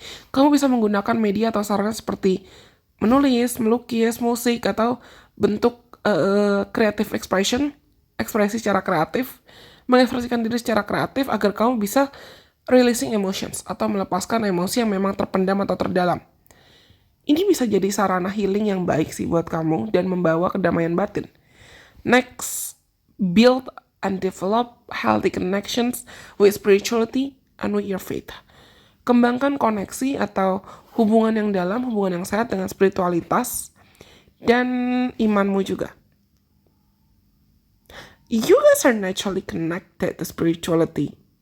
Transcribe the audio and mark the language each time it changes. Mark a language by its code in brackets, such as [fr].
[id] Kamu bisa menggunakan media atau sarana seperti menulis, melukis, musik, atau bentuk creative expression, ekspresi secara kreatif, mengekspresikan diri secara kreatif agar kamu bisa [en] releasing emotions [id] atau melepaskan emosi yang memang terpendam atau terdalam. Ini bisa jadi sarana healing yang baik sih buat kamu dan membawa kedamaian batin. [en] Next, build and develop healthy connections with spirituality and with your faith. [id] Kembangkan koneksi atau hubungan yang dalam, hubungan yang sehat dengan spiritualitas dan imanmu juga. [en] You guys are naturally connected to spirituality.